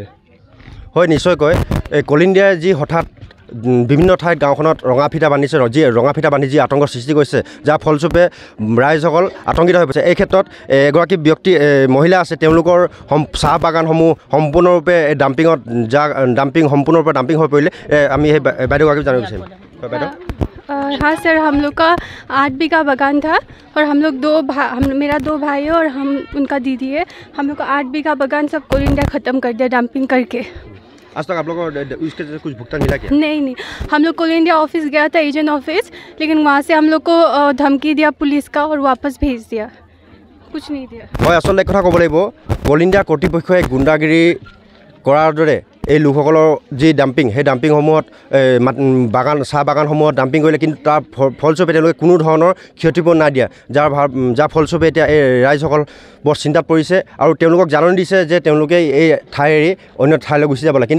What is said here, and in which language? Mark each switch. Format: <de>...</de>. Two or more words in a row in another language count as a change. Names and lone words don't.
<as>হয়, নিশ্চয়কৈ এই কোল ইণ্ডিয়াই যি হঠাৎ বিভিন্ন ঠাইত গাঁওখনত ৰঙা ফিটা বান্ধিছে, ৰঙা ফিটা বান্ধি যি আতংকৰ সৃষ্টি কৰিছে, যাৰ ফলস্বৰূপে ৰাইজসকল আতংকিত হৈ পৰিছে। এই ক্ষেত্ৰত এগৰাকী মহিলা আছে, তেওঁলোকৰ চাহ বাগানসমূহ সম্পূৰ্ণৰূপে ডাম্পিং হৈ পৰিলে। আমি সেই বাইদেউগৰাকীক জানিব বিচাৰিম। বাইদেউ।</as> <hi>हाँ सर, हम लोग का 8 बीघा बागान था और हम लोग मेरा 2 भाई है और हम उनका दीदी है। हम लोग का 8 बीघा बागान सब कोल इंडिया ख़त्म कर दिया डंपिंग करके। आज तक आप लोगों को इसके कुछ भुगतान मिला क्या? नहीं, हम लोग कोल इंडिया ऑफिस गया था,</hi> <en>agent office,</en> <hi>लेकिन वहाँ से हम लोग को धमकी दिया पुलिस का और वापस भेज दिया, कुछ नहीं दिया।</hi> <as>হয়, আচলতে কথা ক'ব লাগিব, কোল ইণ্ডিয়া কৰ্তৃপক্ষই গুণ্ডাগিৰি কৰাৰ দৰে এই লোকসকলৰ যি ডাম্পিং, সেই ডাম্পিংসমূহত চাহ বাগানসমূহত ডাম্পিং কৰিলে, কিন্তু তাৰ ফলস্বৰূপে তেওঁলোকে কোনো ধৰণৰ ক্ষতিপূৰণ নাই দিয়া, যাৰ ফলস্বৰূপে এতিয়া এই ৰাইজসকল বৰ চিন্তাত পৰিছে আৰু তেওঁলোকক জাননী দিছে যে তেওঁলোকে এই ঠাই এৰি অন্য ঠাইলৈ গুচি যাব লাগে।</as>